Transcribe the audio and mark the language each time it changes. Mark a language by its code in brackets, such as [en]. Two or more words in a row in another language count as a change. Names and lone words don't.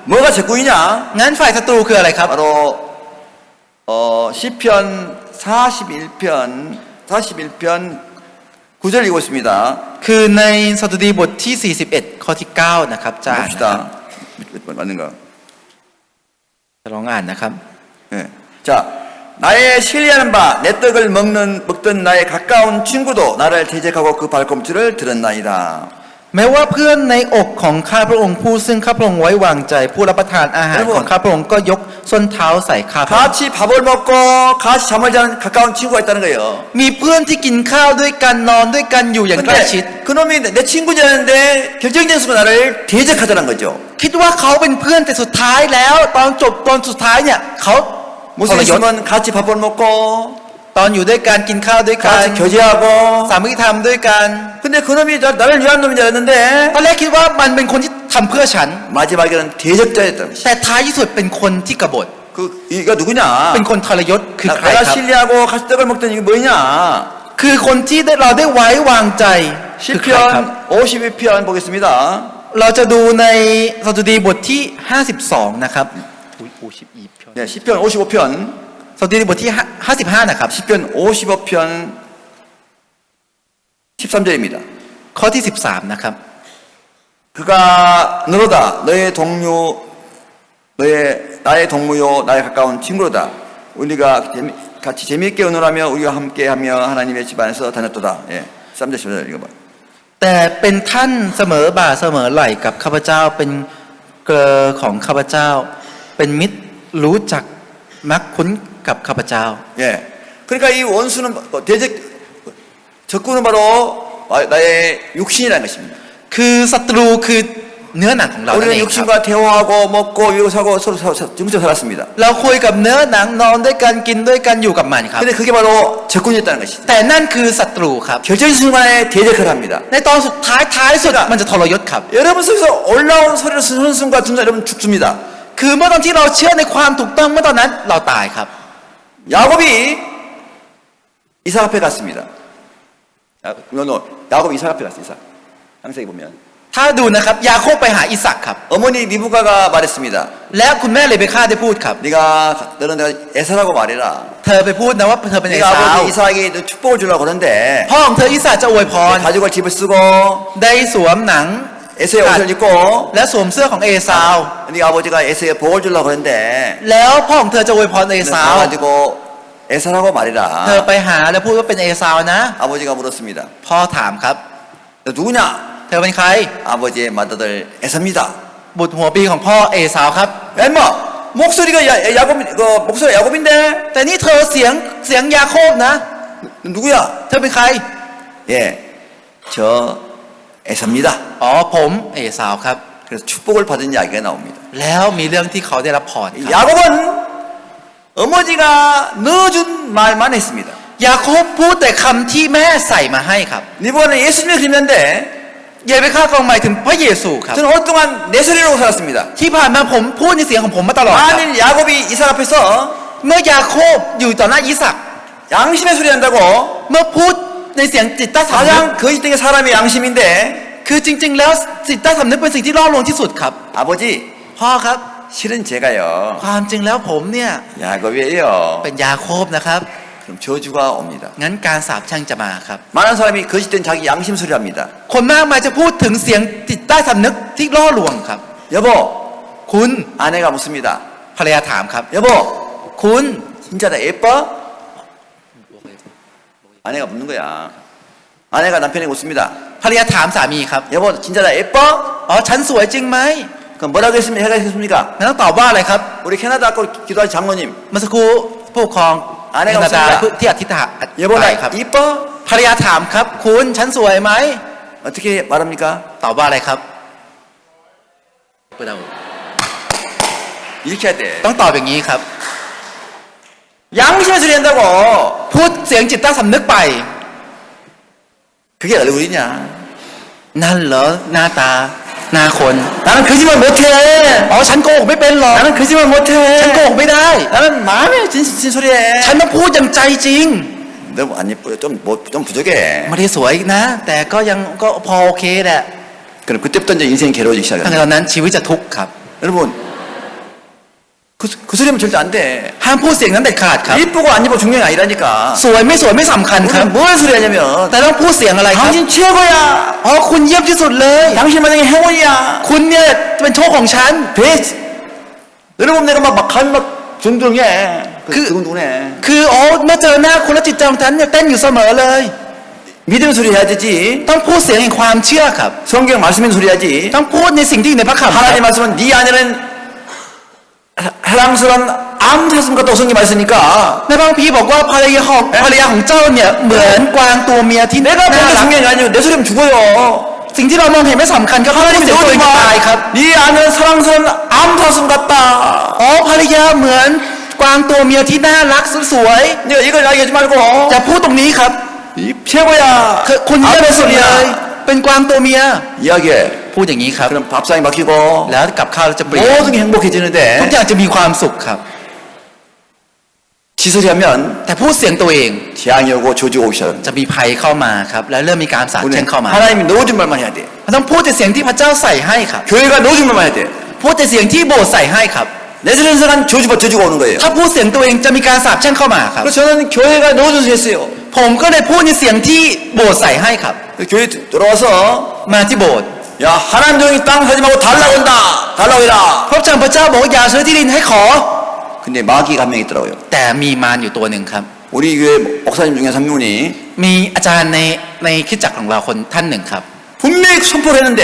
[ko] 뭐가 적군이냐? [th] งั้นฝ่ายศัตรูคืออะไรครับ [ko] 바로 시편 41편 9절 읽고 있습니다. [th] คือในสดุดีบทที่ 41 ข้อที่ 9 นะครับจะอ่านนะครับ [ko] 봅시다. 맞는가? [th] จะลองอ่านนะครับ [ko] 예. 자, 나의 신뢰하는 바, 내 떡을 먹던 나의 가까운 친구도 나를 대적하고 그 발꿈치를 들었나이다. [th] แม้ว่าเพื่อนในอกของข้าพระองค์ผู้ซึ่งข้าพระองค์ไว้วางใจผู้รับประทานอาหารของข้าพระองค์ก็ยกส้นเท้าใส่ข้าพระองค์ [ko] 같이 밥을 먹고 같이 잠을 자는 가까운 친구가 있다는 거예요. [th] มีเพื่อนที่กินข้าวด้วยกันนอนด้วยกันอยู่อย่างใกล้ชิด [ko] 근데 그놈이 내 친구였는데 결정된 순간 나를 대적하더란 거죠. [th] คิดว่าเขาเป็นเพื่อนแต่สุดท้ายแล้วตอนสุดท้ายเนี่ยเขาท [ko] 무슨 [th] รยศ [ko] 있으면 같이 밥을 먹고 [th] ตอนอยู่ด้วยกันกินข้าวด้วยกัน [ko] 같이 교제하고 [th] สามัคคีธรรมด้วยกัน [ko] 근데 그놈이 나를 위한 놈인 줄 알았는데 [th] ตอนแรกคิดว่ามันเป็นคนที่ทำเพื่อฉัน [ko] 마지막에는 대적자였다는 것이. [th] แต่ท้ายที่สุดเป็นคนที่กบฏ [ko] 이가 누구냐? [th] เป็นคนทรยศคือใคร [ko] 내가 [th] ครับ [ko] 신뢰하고 같이 떡을 먹던 이게 뭐냐? [th] คือคนที่เราได้ไว้วางใจคือใครครับ [ko] 시편 52편 보겠습니다. [th] เราจะดูในสดุดีบทที่ 52 นะครับ [ko] 네, 시편 55편. [th] สดุดีบทที่ 55 นะครับ [ko] 시편 55편 13절입니다. [th] ข้อที่ 13 นะครับ [ko] 그가 너로다 너의 동료 나의 동무요 나의 가까운 친구로다. 우리가 같이 재미있게 의논하며 우리와 함께하며 하나님의 집안에서 다녔도다. 예, 3절 10절 읽어봐. [th] แต่เป็นท่านเสมอบ่าเสมอไหล่กับข้าพเจ้าเป็นเกลอของข้าพเจ้า เป็นมิตรรู้จักมักคุ้นกับข้าพเจ้า [ko] 예, 그러니까 이 원수는 적군은 바로 나의 육신이라는 것입니다. [th] คือศัตรูคือเนื้อหนังของเรานั่น [ko] 우리는 [th] เองครับ [ko] 육신과 대화하고 먹고 이러고 사고 서로 정처 살았습니다. [th] เราคุยกับเนื้อหนังนอนด้วยกันกินด้วยกันอยู่กับมันครับ [ko] 근데 그게 바로 적군이었다는 것이죠. [th] แต่นั่นคือศัตรูครับ [ko] 결정적인 순간에 대적을 합니다. [th] ในตอนสุดท้ายสุดมันจะทรยศครับ [ko] 여러분 속에서 올라온 소리를 쓰는 순간 중간 여러분 죽습니다. [th] คือเมื่อตอนที่เราเชื่อในความถูกต้องเมื่อตอนนั้นเราตายครับ [ko] 야곱이 이삭 앞에 갔습니다. 야곱이 이삭 앞에 갔어요. 이삭. 창세기 보면 [th] ถ้าดูนะครับยาโคบไปหาอิสักครับ [ko] 어머니 리브가가 말했습니다. [th] และคุณแม่เลเบค่าได้พูดครับ [ko] 너는 내가 에사라고 말해라. [th] เธอไปพูดนะว่าเธอเป็นเอ [ko] 네가 [th] สาว [ko] 아버지 이삭에게 너 축복을 주려고 그러는데 [th] พ่อของเธออิสาจะอวยพร [ko] 가죽을 집을 쓰고 [th] ได้สวมหนัง [ko] 에서의 옷을 입고 [th] และสวมเสื้อของเอซาว [ko] 네 아버지가 에서의 복을 주려고 그러는데 [th] แล้วพ่อของเธอจะอวยพรเอ [ko] 너 [th] ซาว [ko] 가가지고 에사라고 [th] เธอ [ko] 말해라. [th] ไปหาแล้วพูดว่าเป็นเอซาวนะ [ko] 아버지가 물었습니다. [th] พ่อถามครับ [ko] 너 누구냐? [th] เธอเป็นใคร [ko] 아버지의 맏아들 에사입니다. [th] บุตรหัวปีของพ่อเอซาวครับ [ko] 야 임마 목소리가 야곱 목소리가 야곱인데 [th] แต่นี่เธอเสียงยาโคบนะ [ko] 누구야? [th] เธอเป็นใคร [ko] 예, 저 에사입니다. [th] อ๋อผมเอซาวครับ [ko] 그래서 축복을 받은 이야기가 나옵니다. [th] แล้วมีเรื่องที่เขาได้รับพรครับ [ko] 야곱은 어머니가 넣어준 말만 했습니다. [th] ยาโคบพูดแต่คำที่แม่ใส่มาให้ครับ [ko] 니보는 예수님의 그림인데 [th] เยเบค่ากองหมายถึงพระเยซูครับ [ko] 저는 오랫동안 내 소리로 살았습니다. [th] ที่ผ่านมาผมพูดในเสียงของผมมาตลอดครับ [ko] 만일 야곱이 이삭 앞에서 [th] เมื่อยาโคบอยู่ต่อหน้าอิสัก [ko] 양심의 소리 한다고 [th] เมื่อพูดในเสียงจิตใต้สำนึก [ko] 가장 거짓된 게 사람의 양심인데 [th] คือจริง ๆ แล้วจิตใต้สำนึกเป็นสิ่งที่ล่อลวงที่สุดครับ [ko] 아버지 [th] พ่อครับ [ko] 실은 제가요 [th] ความจริงแล้วผมเนี่ย [ko] 야곱이에요. [th] เป็นยาโคบนะครับ [ko] 그럼 저주가 옵니다. [th] งั้นการสาปแช่งจะมาครับ [ko] 많은 사람이 거짓된 자기 양심 소리 합니다. [th] คนมากมายจะพูดถึงเสียงจิตใต้สำนึกที่ล่อลวงครับ [ko] 여보 [th] คุณ [ko] 아내가 묻습니다. [th] ภรรยาถามครับ [ko] 여보 [th] คุณ [ko] 진짜 나 예뻐? 아내가 묻는 거야. 아내가 남편에게 묻습니다. [th] ภรรยาถามสามีครับ [ko] 여보 진짜 나 예뻐? [th] อ๋อฉันสวยจริงไหม [ko] 그럼 뭐라고 했습니까? [th] งั้นต้องตอบว่าอะไรครับ [ko] 우리 캐나다 거 기도하신 장로님 [th] เมื่อสักครู่ผู้ปกครอง อ่าใน แคนาดา คำสั่ง ที่อธิษฐาน [ko] 여보 [th] ไป [ko] 나 [th] ครับ [ko] 이뻐? [th] ภรรยาถามครับ คุณฉันสวยไหม [ko] 어떻게 말합니까? [th] ตอบว่าอะไรครับ [ko] 이렇게 해야 돼. [th] ต้องตอบอย่างนี้ครับ [ko] 양심의 소리 한다고 [th] พูดเสียงจิตใต้สำนึกไป [ko] 그게 얼굴이냐? [th] นั่นเหรอหน้าตาหน้าคน [ko] 나는 거짓말 못해. [th] อ๋อฉันโกหกไม่เป็นหรอก [ko] 나는 거짓말 [th] ฉันโก [ko] 못해. [th] หกไม่ได้ [ko] 나는 마음에 진솔해. [th] ฉันต้องพูดอย่างใจจริง [ko] 너무 안 예뻐요. 좀 부족해. [th] ไม่ได้สวยนะ แต่ก็ยังก็พอโอเคแหละ [ko] 그럼 그때부터 이제 인생이 괴로워지기 [th] ตั้งแต่ [ko] 시작해요. [th] ตอนนั้นชีวิตจะทุกข์ครับ [ko] 여러분, 그 소리하면 절대 안 돼. [th] ห้ามพูดเสียงนั้นเด็ดขาดครับ [ko] 이쁘고 안 이쁘고 중요한 게 아니라니까. [th] สวยไม่สำคัญครับ [ko] 우리는 뭘 소리 하냐면, [th] แต่ต้องพูดเสียงอะไรครับ [ko] 당신 최고야. [th] อ๋อคุณเยี่ยมที่สุดเลย [ko] 당신 만약에 행운이야. [th] คุณเนี่ยเป็นโชคของฉัน [ko] 베스트. 여러분 내가 막 가면 막 둥둥해. 두근두근해. [th] คืออ๋อเมื่อเจอหน้าคุณแล้วจิตใจของฉันเนี่ยเต้นอยู่เสมอเลย [ko] 믿음 소리 해야 되지. [th] ต้องพูดเสียงแห่งความเชื่อครับ [ko] 성경 말씀인 소리 해야지. [th] ต้องพูดในสิ่งที่อยู่ในพระคัมภีร์ [ko] 하나님 말씀은 네 안에는 해랑스러운 암사슴 같다고 성경 말씀이니까 [th] ในพระคัมภีร์บอกว่าภรรยาของเจ้าเนี่ยเหมือนกวางตัวเมียที่น่า [ko] 내가 보는 게 [th] รัก [ko] 중요한 게 아니고 내 소리면 죽어요. [th] สิ่งที่เรามองเห็นไม่สำคัญครับเพราะว่า [ko] 하나님이 [th] เสียงตัวเองจะตายครับ [ko] 네 안에는 사랑스러운 암사슴 같다. [th] อ๋อภรรยาเหมือนกวางตัวเมียที่น่ารักสวย [ko] 내가 이걸 이야기하지 말고 [th] ๆจะพูดตรงนี้ครับ [ko] 이 최고야. [th] คือคุณเยี่ยมที่สุดเลย เป็นกวางตัวเมีย [ko] 이야기해. [th] พูดอย่างนี้ครับ [ko] 그럼 밥상이 막히고 [th] แล้วกับข้าวจะเปลี่ยน [ko] 모든 게 [th] ทุก [ko] 행복해지는데 [th] อย่างจะมีความสุขครับ [ko] 지소리하면 [th] แต่พูดเสียงตัวเอง [ko] 재앙이 오고 저주가 오기 시작합니다. [th] จะมีภัยเข้ามาครับ แล้วเริ่มมีการสาปแช่งเข้ามา [ko] 하나님이 넣어준 말만 해야 돼. [th] มันต้องพูดแต่เสียงที่พระเจ้าใส่ให้ครับ [ko] 교회가 넣어준 말만 해야 돼. [th] พูดแต่เสียงที่โบสถ์ใส่ให้ครับ [ko] 내 소리는 저주가 오는 거예요. [th] ถ้าพูดเสียงตัวเองจะมีการสาปแช่งเข้ามาครับ [ko] 그래서 저는 교회가 넣어줘서 했어요. [th] ผมก็เลยพูดในเสียงที่โบสถ์ใส่ให้ครับ [ko] 교회 돌아와서 [th] มาที่โบสถ์ [ko] 야 하나님 종이 땅 사지 말고 달라고 한다. 달라고 해라. [th] พระเจ้าพระเจ้าบอกอย่าซื้อที่ดินให้ขอ [ko] 근데 마귀가 한 명 있더라고요. [th] แต่มีมารอยู่ตัวหนึ่งครับ [ko] 우리 교회 목사님 중에 한 분이 [th] มีอาจารย์ในคริสตจักรของเราคนท่านหนึ่งครับ [ko] 분명히 선포를 했는데